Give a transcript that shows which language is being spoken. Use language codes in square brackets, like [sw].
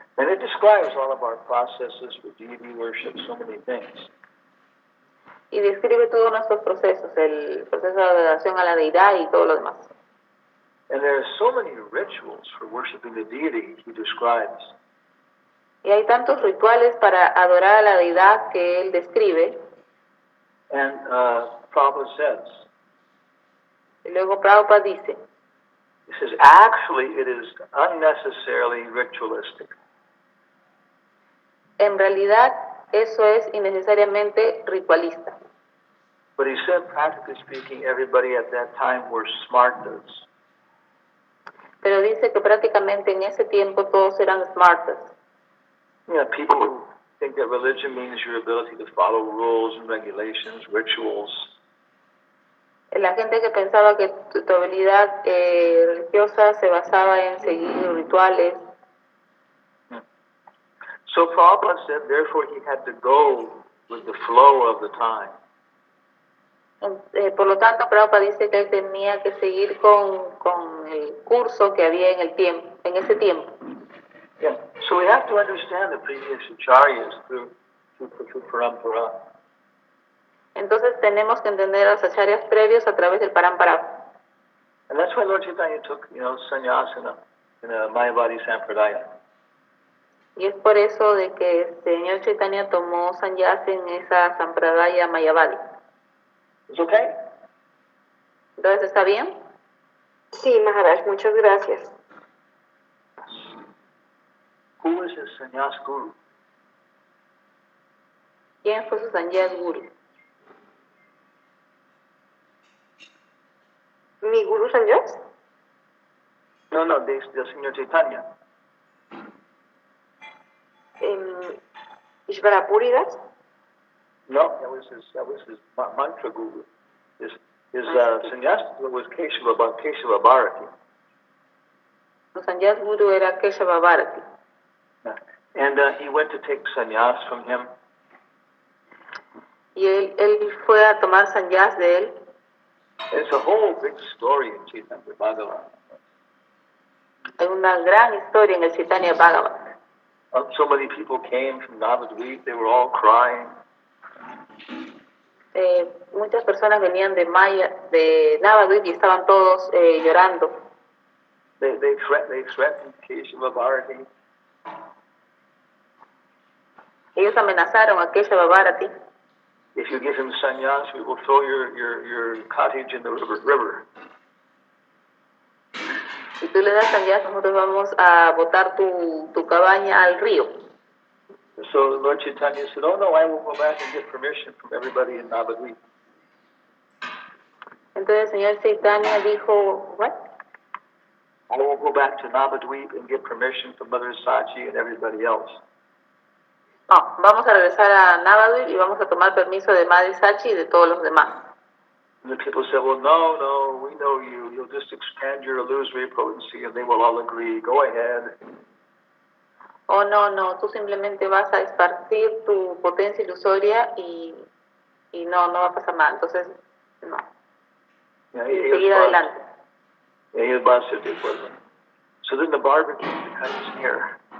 [en] And it describes all of our processes for deity worship, so many things. [es] Y describe todos nuestros procesos, el proceso de adoración a la deidad y todo lo demás. [en] And there are so many rituals for worshiping the deity he describes. [es] Y hay tantos rituales para adorar a la deidad que él describe. [en] And Prabhupada says, [es] Y luego Prabhupada dice, [en] he says, actually it is unnecessarily ritualistic. [es] en realidad eso es innecesariamente ritualista. [en] But he said, practically speaking, everybody at that time were smartas. [es] Pero dice que prácticamente en ese tiempo todos eran smartas. [en] You know, people who think that religion means your ability to follow rules and regulations, rituals. [es] La gente que pensaba que tu habilidad religiosa se basaba en seguir rituales. [en] So Prabhupada said, therefore he had to go with the flow of the time. [es] Por lo tanto, Prabhupada dice que él tenía que seguir con el curso que había en el tiempo, en ese tiempo. [en] Yeah. So we have to understand the previous acharyas through parampara. [es] Entonces tenemos que entender a los acharyas previos a través del parampara. [en] And that's why Lord Chaitanya took, sannyas in a Mayavadi Sampradaya. [es] Y es por eso de que el señor Chaitanya tomó sannyas en esa sampradaya mayavadi. [en] It's okay? [es] Entonces, ¿está bien? Sí, Maharaj, muchas gracias. Who was his sannyas guru? ¿Quién fue su sannyas guru? ¿Mi Guru Sannyas? No, del Señor Chaitanya. Ishvarapuridas? [en] No, that was his mantra guru. His sannyas was Keshava Bharati. [es] Su sannyas guru era Keshava Bharati. [en] And he went to take sannyas from him. [es] Y él fue a tomar sannyas de él. [en] It's a whole big story in Chaitanya Bhagavatam. [es] Hay una gran historia en el Chaitanya Bhagavat. [en] So many people came from Navadvip, they were all crying. [es] Muchas personas venían de Navadvip y estaban todos llorando. [en] They threatened Keshava Bharati. [es] Ellos amenazaron a Keshava Bharati. [en] If you give him sannyas, we will throw your cottage in the river. [es] Si tú le das sannyas, nosotros vamos a botar tu cabaña al río. [en] So Lord Chaitanya said, oh no, I will go back and get permission from everybody in Navadvip. [es] Entonces el señor Chaitanya dijo, [en] what? I will go back to Navadvip and get permission from Mother Sachi and everybody else. [es] No, vamos a regresar a Navadvip y vamos a tomar permiso de Madre Sachi y de todos los demás. [en] And the people said, well, no, we know you. You'll just expand your illusory potency and they will all agree. Go ahead. [es] Oh, no, tú simplemente vas a esparcir tu potencia ilusoria y no va a pasar nada. Entonces, no. Y seguir adelante. [en] So then the barber came to cut his hair.